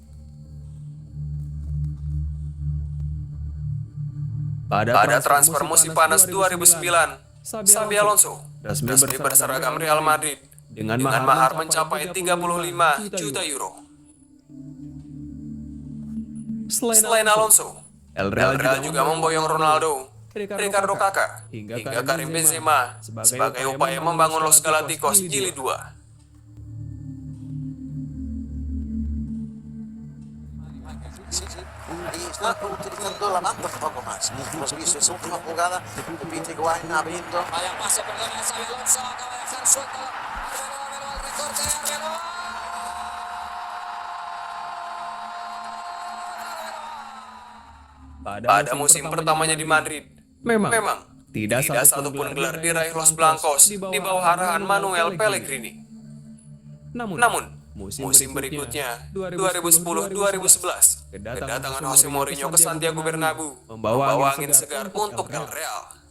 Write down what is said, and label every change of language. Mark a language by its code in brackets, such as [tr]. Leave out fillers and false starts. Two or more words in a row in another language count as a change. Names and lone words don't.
[id] Pada transfer musim panas 2009, Xabi Alonso resmi berseragam Real Madrid dengan mahar mencapai 35 juta euro. Selain Alonso, Real juga memboyong Ronaldo, Ricardo Kakak, hingga Karim Benzema sebagai upaya membangun Los Galacticos Jilid 2. [es] Ahí está utilizando la banda un poco más. Hemos visto esa última jugada de Peter Guain abriendo. Vaya pase, perdona, Xabi Alonso acaba de dejar suelto. Ábrelo, el recorte, ábrelo. [id] Pada musim pertamanya di Madrid, memang tidak satupun gelar diraih Los Blancos di bawah arahan Manuel Pellegrini. Namun, musim berikutnya, 2010-2011, kedatangan Jose Mourinho ke Santiago Bernabeu membawa angin segar untuk El Real.